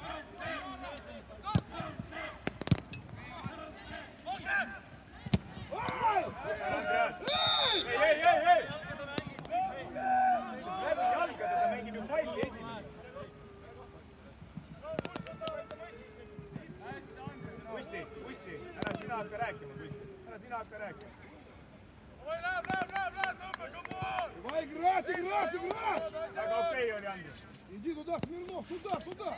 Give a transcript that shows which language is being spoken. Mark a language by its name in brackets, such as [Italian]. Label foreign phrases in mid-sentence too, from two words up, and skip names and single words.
[Russian] Ай! Эй! [Estonian] Jalka, ta mängib ju palli esimest. Kusti, ära sina hakka rääkima, Kusti. Ära sina hakka rääkima. [Russian] Давай играть, играть, играть! [Estonian] Aga okei oli, Andres. [Russian] Иди туда, Смирнов, туда, туда!